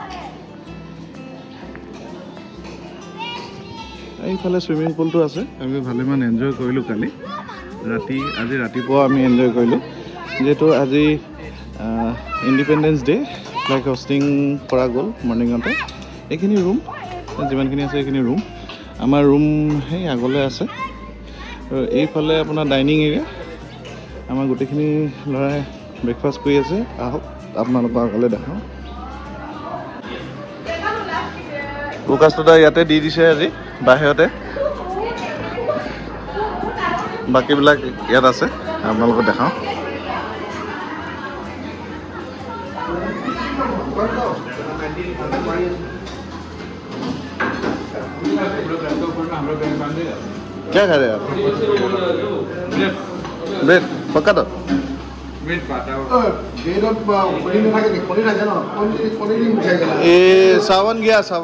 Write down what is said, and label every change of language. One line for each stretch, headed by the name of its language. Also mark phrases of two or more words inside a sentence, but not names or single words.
Assamese: এইফালে ছুইমিং পুলটো আছে আমি ভালেমান এনজয় কৰিলোঁ কালি আজি ৰাতিপুৱা আমি এনজয় কৰিলোঁ যিহেতু আজি
English: Independence Day flag hoisting
Assamese: কৰা গ'ল মৰ্ণিঙতে এইখিনি ৰুম যিমানখিনি আছে এইখিনি ৰুম আমাৰ ৰুম সেই আগলৈ আছে আৰু এইফালে আপোনাৰ
English: dining area
Assamese: আমাৰ গোটেইখিনি ল'ৰাই ব্ৰেকফাষ্ট কৰি আছে আহক আপোনালোকক আগলৈ দেখাওঁ ফ'কাছটো ইয়াতে দি দিছে আজি বাহিৰতে বাকীবিলাক ইয়াত আছে আপোনালোকক দেখাওঁ
Hindi: क्या खा रहे हैं आप ब्रेड पक्का तो ये सावन गया